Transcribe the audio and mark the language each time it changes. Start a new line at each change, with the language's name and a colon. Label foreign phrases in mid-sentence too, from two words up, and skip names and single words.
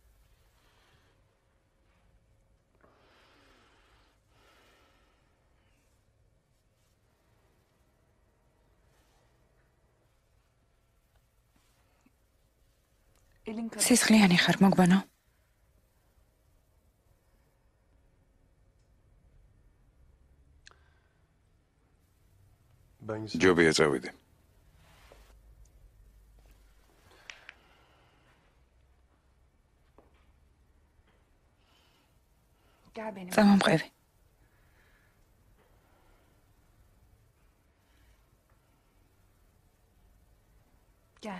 Turkish: Elin kadar.
Georgian: სისხლიანი ხარ, მოგბანო? ჯობია წავიდე.
Turkish: Gel benim.
Georgian: წამომყევი.
Turkish: Gel.